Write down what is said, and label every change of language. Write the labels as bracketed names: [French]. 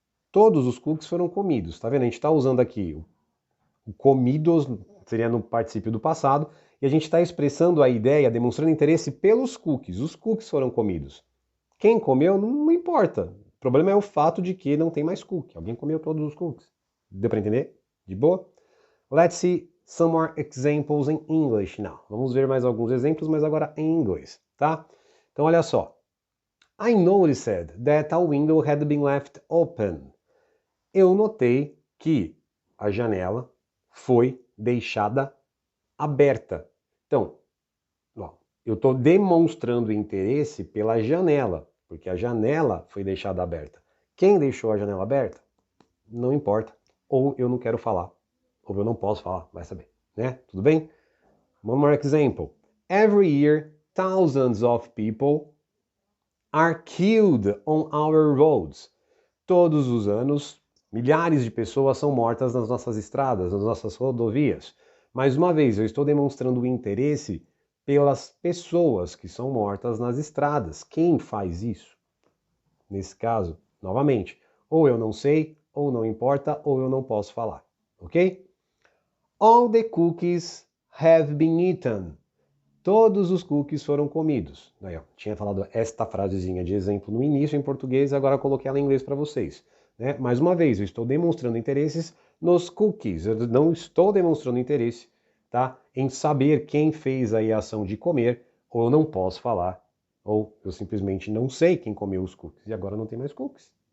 [Portuguese] Todos os cookies foram comidos. Tá vendo? A gente está usando aqui o comidos, seria no particípio do passado, e a gente está expressando a ideia, demonstrando interesse pelos cookies. Os cookies foram comidos. Quem comeu não importa. O problema é o fato de que não tem mais cookie. Alguém comeu todos os cookies. Deu para entender? De boa? [English] Let's see some more examples in English now. [Portuguese] Vamos ver mais alguns exemplos, mas agora em inglês, tá? Então olha só. [English] I noticed that a window had been left open. [Portuguese] Eu notei que a janela foi deixada aberta. Então, ó, eu estou demonstrando interesse pela janela, porque a janela foi deixada aberta. Quem deixou a janela aberta? Não importa. Ou eu não quero falar, ou eu não posso falar, vai saber, né? Tudo bem? [English] One more example. Every year, thousands of people are killed on our roads. [Portuguese] Todos os anos, milhares de pessoas são mortas nas nossas estradas, nas nossas rodovias. Mais uma vez, eu estou demonstrando o interesse pelas pessoas que são mortas nas estradas. Quem faz isso? Nesse caso, novamente, ou eu não sei, ou não importa, ou eu não posso falar, ok? [English] All the cookies have been eaten. [Portuguese] Todos os cookies foram comidos. Aí, ó, tinha falado esta frasezinha de exemplo no início em português, agora coloquei ela em inglês para vocês. Né? Mais uma vez, eu estou demonstrando interesses nos cookies. Eu não estou demonstrando interesse, tá, em saber quem fez aí a ação de comer, ou eu não posso falar, ou eu simplesmente não sei quem comeu os cookies e agora não tem mais cookies.